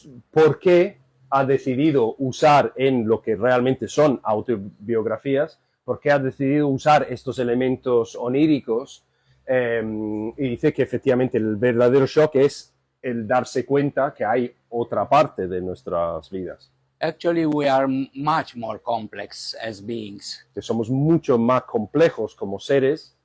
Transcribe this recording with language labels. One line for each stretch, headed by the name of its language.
Spanish: ¿por qué ha decidido usar en lo que realmente son autobiografías, por qué ha decidido usar estos elementos oníricos? Y dice que efectivamente el verdadero shock es el darse cuenta que hay otra parte de nuestras vidas,
English: Actually, we are much more complex as beings,
Spanish: que somos mucho más complejos como seres,